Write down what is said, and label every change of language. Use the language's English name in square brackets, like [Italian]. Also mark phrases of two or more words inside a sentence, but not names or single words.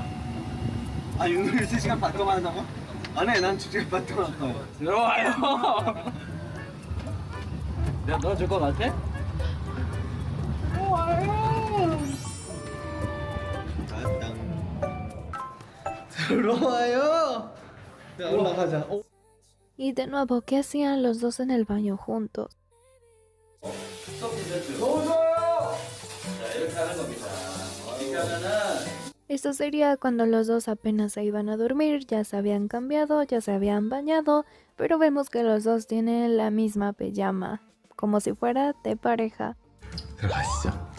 [Korean] 아 윷놀이 3시간 반 동안 한다고? 안 해, 난 2시간 반 동안 할 거야. 들어와요. 내가 넣어줄 것 같아? 들어와요. 야 올라가자. [Spanish] Y de nuevo, ¿qué hacían los dos en el baño juntos? [Korean] 너무 좋아요. 자, 이렇게 하는 겁니다. 이렇게 하면은 [Spanish] Esto sería cuando los dos apenas se iban a dormir, ya se habían cambiado, ya se habían bañado, pero vemos que los dos tienen la misma pijama, como si fuera de pareja. [Korean] 들어가시죠.